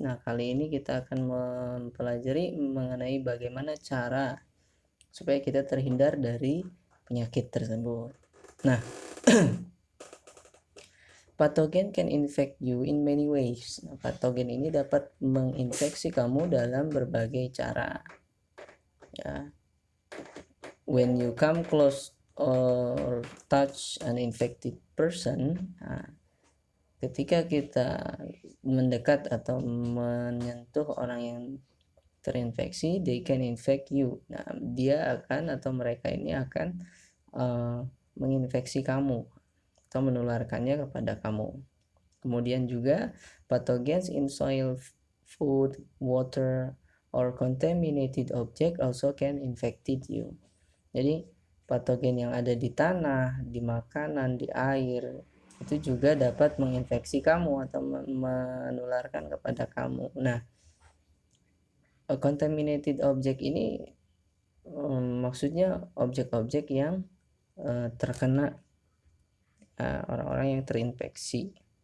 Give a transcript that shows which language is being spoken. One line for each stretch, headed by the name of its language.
Indonesian: Nah, kali ini kita akan mempelajari mengenai bagaimana cara supaya kita terhindar dari penyakit tersebut.
English: Nah, patogen can infect you in many ways.
Indonesian: Nah, patogen ini dapat menginfeksi kamu dalam berbagai cara.
English: Ya. When you come close or touch an infected person,
Indonesian: ketika kita mendekat atau menyentuh orang yang terinfeksi,
English: they can infect you.
Indonesian: Nah, dia akan atau mereka ini akan menginfeksi kamu atau menularkannya kepada kamu. Kemudian juga
English: pathogens in soil, food, water, or contaminated object also can infected you.
Indonesian: Jadi patogen yang ada di tanah, di makanan, di air itu juga dapat menginfeksi kamu atau menularkan kepada kamu. Nah, contaminated object ini maksudnya objek-objek yang terkena orang-orang yang terinfeksi.